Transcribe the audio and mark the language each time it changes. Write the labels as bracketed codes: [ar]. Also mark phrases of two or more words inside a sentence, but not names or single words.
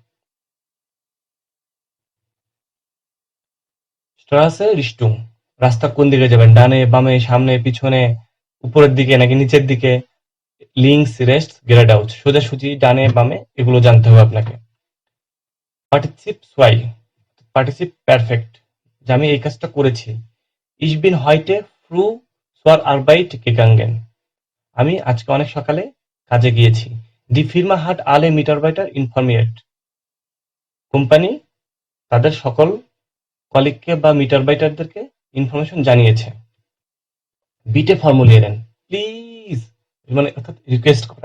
[de] Straße Richtung, [bn] রাস্তা কোন দিকে যাবেন, ডানে বামে সামনে পিছনে, উপরের দিকে নাকি নিচের দিকে। [de] links rechts geradeaus, [bn] সোজাসুজি ডানে বামে, এগুলো জানতে হবে আপনাকে। [de] Partizip zwei, Partizip Perfekt, [bn] যে আমি এই কাজটা করেছি। [de] Ich bin heute früh zur Arbeit gegangen, [bn] আমি আজকে অনেক সকালে কাজে গিয়েছি। [de] Die Firma hat alle Mitarbeiter informiert, [bn] কোম্পানি তাদের সকল কলিগকে বা মিটারবাইটারদেরকে ইনফরমেশন জানিয়েছে। [de] bitte formulieren, [bn] প্লিজ, মানে অর্থাৎ রিকোয়েস্ট করা।